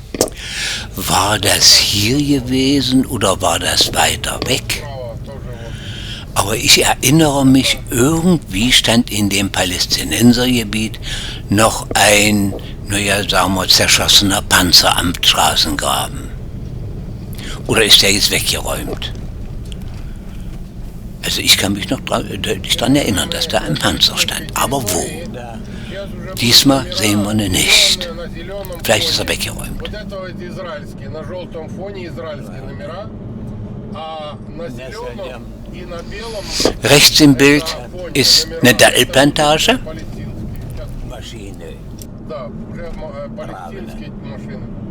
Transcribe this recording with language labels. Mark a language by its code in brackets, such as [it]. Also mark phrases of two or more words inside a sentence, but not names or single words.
[de] War das hier gewesen oder war das weiter weg? [ru] вправо, тоже вот. [de] Aber ich erinnere mich, irgendwie stand in dem Palästinensergebiet noch ein, sagen wir, zerschossener Panzer am Straßengraben. Oder ist der jetzt weggeräumt? Also ich kann mich noch deutlich daran erinnern, dass da ein Panzer stand. Aber wo? Diesmal sehen wir ihn nicht. Vielleicht ist er weggeräumt. [ru] Вот это вот израильские, на желтом фоне израильские номера, а на зеленом и на белом [de] Rechts im Bild ist eine Dattelplantage. [ru] палестинские. Сейчас, [de] Maschine. [ru] да, уже палестинские машины.